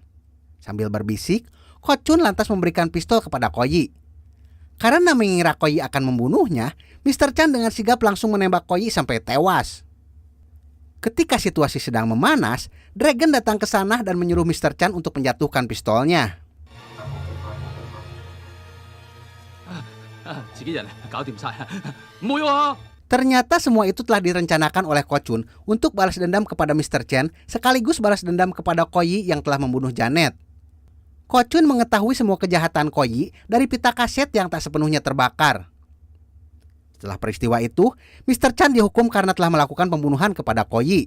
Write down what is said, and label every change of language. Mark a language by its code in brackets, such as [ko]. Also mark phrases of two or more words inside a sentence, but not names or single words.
[id] Sambil berbisik, Ko Chun lantas memberikan pistol kepada Ko Yi. Karena mengira Ko Yi akan membunuhnya, Mr. Chan dengan sigap langsung menembak Ko Yi sampai tewas. Ketika situasi sedang memanas, Dragon datang ke sana dan menyuruh Mr. Chan untuk menjatuhkan pistolnya. [yue] 自己人搞掂晒，唔會喎。 [id] Ternyata semua itu telah direncanakan oleh Ko Chun untuk balas dendam kepada Mr. Chen sekaligus balas dendam kepada Ko Yi yang telah membunuh Janet. Ko Chun mengetahui semua kejahatan Ko Yi dari pita kaset yang tak sepenuhnya terbakar. Setelah peristiwa itu, Mr. Chan dihukum karena telah melakukan pembunuhan kepada Ko Yi.